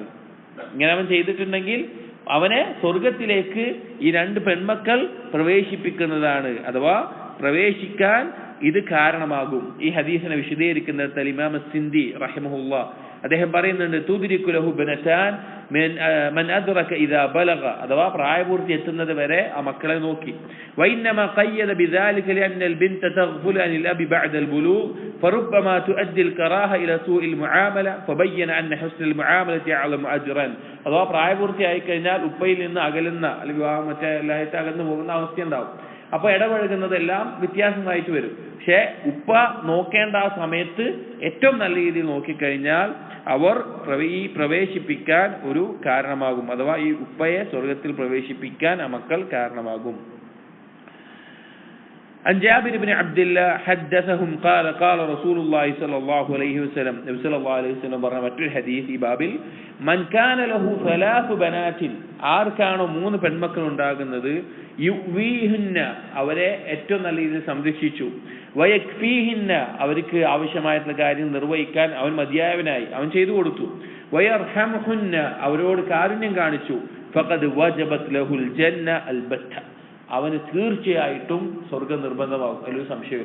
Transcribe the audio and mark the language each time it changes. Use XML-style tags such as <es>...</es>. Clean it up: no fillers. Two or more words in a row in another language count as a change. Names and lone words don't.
<ml>ഇങ്ങനെ അവൻ ചെയ്തിട്ടുണ്ടെങ്കിൽ അവനെ സ്വർഗത്തിലേക്ക് ഈ രണ്ട് പെൺമക്കൾ പ്രവേശിപ്പിക്കുന്നതാണ്, അഥവാ പ്രവേശിക്കാൻ ഇത് കാരണമാകും. ഈ ഹദീസിനെ വിശദീകരിക്കുന്ന ഇമാം സിന്ദി റഹിമഹുല്ലാഹ് അദ്ദേഹം പറയുന്നുണ്ട്,</ml> <ar>تدرك له بنتان من أدرك إذا بلغ,</ar> <ml>അഥവാ പ്രായപൂർത്തി എത്തുന്നത് വരെ ആ മക്കളെ നോക്കി.</ml> <ar>وإنما قيد بذلك لأن البنت تغفل عن الأب بعد البلوغ فربما تؤدي الكراهة إلى سوء المعاملة فبين أن حسن المعاملة أعظم أجرا,</ar> <ml>അഥവാ പ്രായപൂർത്തി ആയി കഴിഞ്ഞാൽ ഉപ്പയിൽ നിന്ന് അകലുന്ന അല്ലെങ്കിൽ മറ്റേല്ലായിട്ട് അകന്നു പോകുന്ന അവസ്ഥ ഉണ്ടാവും. അപ്പൊ ഇടപഴകുന്നതെല്ലാം വ്യത്യാസമായിട്ട് വരും. പക്ഷെ ഉപ്പ നോക്കേണ്ട ആ സമയത്ത് ഏറ്റവും നല്ല രീതിയിൽ നോക്കിക്കഴിഞ്ഞാൽ അവർ ഈ പ്രവേശിപ്പിക്കാൻ ഒരു കാരണമാകും, അഥവാ ഈ ഉപ്പയെ സ്വർഗത്തിൽ പ്രവേശിപ്പിക്കാൻ ആ മക്കൾ കാരണമാകും.</ml> <ar>عن جابر بن عبد الله حدثهم قال قال رسول الله صلى الله عليه وسلم നബി صلى الله عليه وسلم</ar> <ml>പറഞ്ഞ മറ്റൊരു ഹദീസ് ഈ ബാബിൽ,</ml> <ar>من كان له ثلاث بنات,</ar> <ml>ആർക്കാണോ 3 പെൺമക്കൾ ഉണ്ടാകുന്നത്, യുവീഹിന്ന, അവരെ ഏറ്റവും നല്ല രീതിയിൽ സംരക്ഷിച്ചു, വയക്ഫീഹിന്ന, അവർക്ക് ആവശ്യമായിട്ടുള്ള കാര്യം നിർവഹിക്കാൻ അവൻ മതിയായവനായി അവൻ ചെയ്തു കൊടുത്തു, വയർഹംഹുന്ന, അവരോട് കാരുണ്യം കാണിച്ചു,</ml> <ar>فقد وجبت له الجنة البتة,</ar> <ml>അവന് തീർച്ചയായിട്ടും സ്വർഗം നിർബന്ധമാകും, അതിലൊരു സംശയമില്ല.</ml>